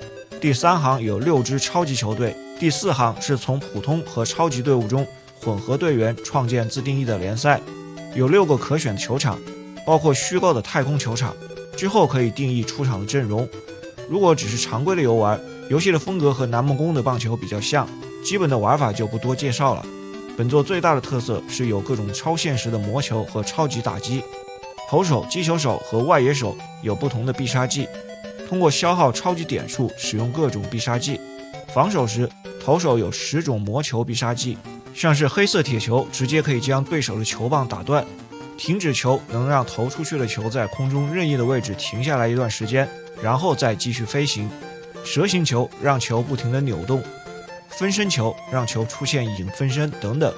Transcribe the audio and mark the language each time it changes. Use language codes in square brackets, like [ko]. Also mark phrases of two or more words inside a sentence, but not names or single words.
[zh] 第3行有6支超級球隊，第4行是從普通和超級队伍中混合隊員創建自定義的聯賽，有6個可選的球場，包括虛構的太空球場，之後可以定義出場的陣容。如果只是常規的遊玩，遊戲的風格和南夢宮的棒球比較像，基本的玩法就不多介紹了。本作最大的特色是有各種超现實的魔球和超级打擊，投手、擊球手和外野手有不同的必殺技，通過消耗超级點數使用各種必杀技。防守時，投手有10種魔球必杀技，像是黑色鐵球直接可以將對手的球棒打斷，停止球能讓投出去的球在空中任意的位置停下来一段時間，然後再繼續飛行，蛇形球讓球不停地扭動， 分身球讓球出現影分身等等。